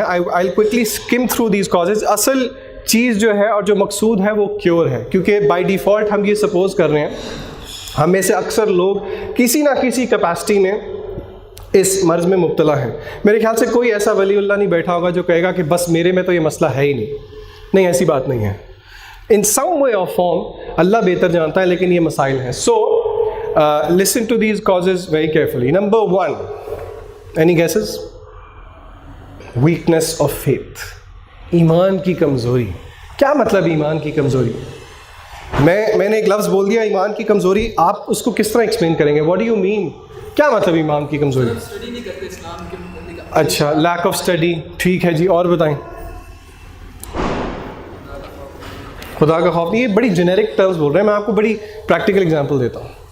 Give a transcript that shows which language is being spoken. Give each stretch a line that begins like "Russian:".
English: I will quickly skim through these causes.
Urdu: اصل چیز جو ہے اور جو مقصود ہے وہ کیور ہے، کیونکہ بائی ڈیفالٹ ہم یہ سپوز کر رہے ہیں ہم میں سے اکثر لوگ کسی نہ کسی کیپیسٹی میں اس مرض میں مبتلا ہیں. میرے خیال سے کوئی ایسا ولی اللہ نہیں بیٹھا ہوگا جو کہے گا کہ بس میرے میں تو یہ مسئلہ ہے ہی نہیں. ایسی بات نہیں ہے.
English: in some way of form
Urdu: اللہ بہتر جانتا ہے، لیکن یہ مسائل ہیں.
English: So listen to these causes very carefully. نمبر 1، any guesses? Weakness of faith,
Urdu: ایمان کی کمزوری. کیا مطلب ایمان کی کمزوری؟ میں نے ایک لفظ بول دیا ایمان کی کمزوری، آپ اس کو کس طرح ایکسپلین کریں گے؟
English: What do you mean?
Urdu: کیا مطلب ایمان کی کمزوری؟ اسٹڈی نہیں کرتے اسلام کے متعلق. اچھا،
English: lack of study,
Urdu: ٹھیک ہے جی، اور بتائیں؟ خدا کا خوف نہیں. یہ بڑی جنیرک ٹرمز بول رہے ہیں، میں آپ کو بڑی پریکٹیکل اگزامپل دیتا ہوں.